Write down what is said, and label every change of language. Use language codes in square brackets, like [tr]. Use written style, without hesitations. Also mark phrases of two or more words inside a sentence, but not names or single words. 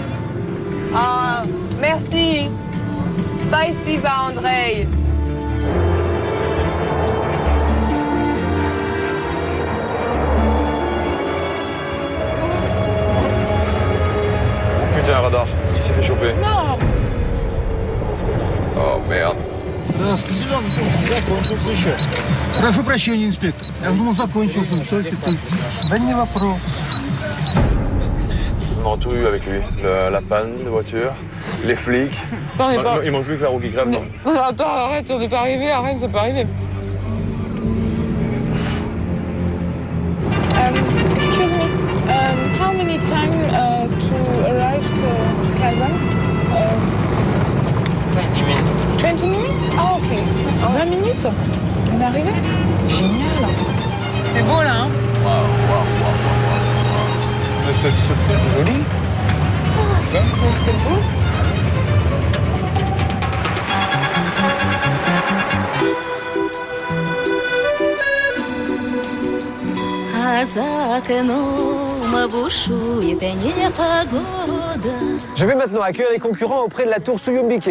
[fr] Ah, merci. Spasiba, Andrei. Putain, radar, il s'est fait choper. Non. Oh merde. [ru] Закончился еще. Прошу прощения, инспектор. Я думал, закончился. Только. Да не вопрос. [fr] On a tout eu avec lui. La panne de voiture, les flics. Attends, Il manque plus que la roue qui crève, non? Attends, arrête, on n'est pas arrivé, arrête, c'est pas arrivé. [en] Excuse me, how many time to arrive to Kazan? 20 minutes. 20 minutes? Ah, ok. [fr] 20 minutes? On est arrivé? Génial. C'est beau, là, hein? Waouh. Mais c'est super joli. C'est beau. Je vais maintenant accueillir les concurrents auprès de la tour Suyumbike.